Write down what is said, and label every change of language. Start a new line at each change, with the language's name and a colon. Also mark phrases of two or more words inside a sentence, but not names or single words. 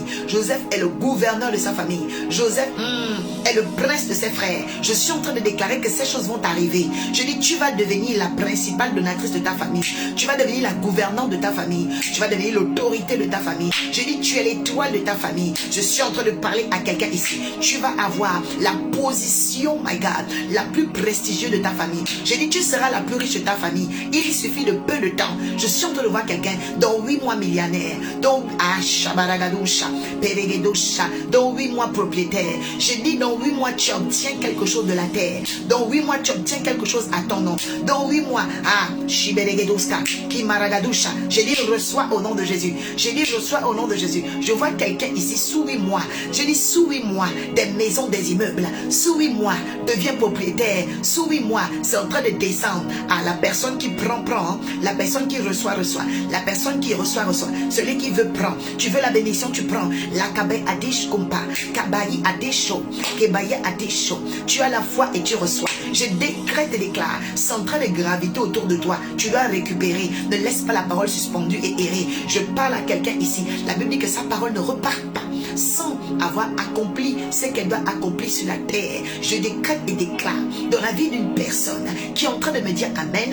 French: Joseph est le gouverneur de sa famille. Joseph est le prince de ses frères. Je suis en train de déclarer que ces choses vont arriver. Je dis, tu vas devenir la principale donatrice de ta famille. Tu vas devenir la gouvernante de ta famille. Tu vas devenir l'autorité de ta famille. Je dis, tu es l'étoile de ta famille. Je suis en train de parler à quelqu'un ici. Tu vas avoir la position,
English: my God,
French: la plus prestigieuse de ta famille. Je dis, tu seras la plus riche de ta famille. Il suffit de peu de temps. Je suis en train de voir quelqu'un dans 8 mois millionnaire, dans 8 mois propriétaire. Je dis, dans 8 mois tu obtiens quelque chose de la terre. Dans 8 mois tu obtiens quelque chose à ton nom. Dans 8 mois, je dis, reçois au nom de Jésus. Je dis, reçois au nom de Jésus. Je vois quelqu'un ici sous 8 mois. Je dis, sous 8 mois, des maisons, des immeubles. Sous 8 mois, deviens propriétaire. Sous 8 mois, c'est en train de descendre. La personne qui prend. La personne qui reçoit. La personne qui reçoit. Celui qui veut, prend. Tu veux la bénédiction, tu prends.
Luba-Lulua: La kabe adish kumpa. Kabayi adisho. Kebaye adisho.
French: Tu as la foi et tu reçois. Je décrète et déclare. C'est en train de graviter autour de toi. Tu dois récupérer. Ne laisse pas la parole suspendue et errer. Je parle à quelqu'un ici. La Bible dit que sa parole ne repart pas sans avoir accompli ce qu'elle doit accomplir sur la terre. Je décrète et déclare dans la vie d'une personne qui est en train de me dire Amen.